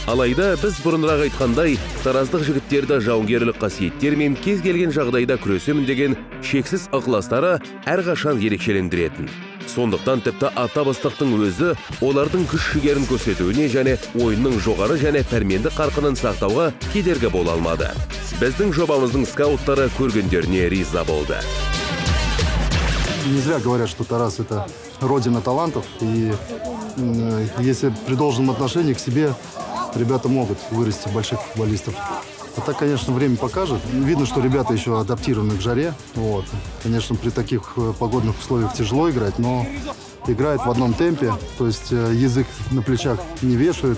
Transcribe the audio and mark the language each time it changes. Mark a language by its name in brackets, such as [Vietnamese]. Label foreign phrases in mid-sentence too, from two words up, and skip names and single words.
[Kazakh] Алайда біз бұрынырақ айтқандай, тараздық жігіттерді жауынгерлік қасиеттер мен кез келген жағдайда күресемін деген шексіз ықыластары әрқашан ерекшелендіретін. Сондықтан тіпті ата бастықтың өзі олардың күш-жігерін көрсетуіне және ойынның жоғары және пәрменді қарқынын сақтауға кедергі бола алмады. Біздің жобамыздың скауттары көргендеріне риза болды. [Russian] Не зря говорят, что Тарас – это родина талантов, и если при должном отношении к себе ребята могут вырасти в больших футболистов. А так, конечно, время покажет. Видно, что ребята еще адаптированы к жаре. Вот. Конечно, при таких погодных условиях тяжело играть, но играют в одном темпе, то есть язык на плечах не вешают.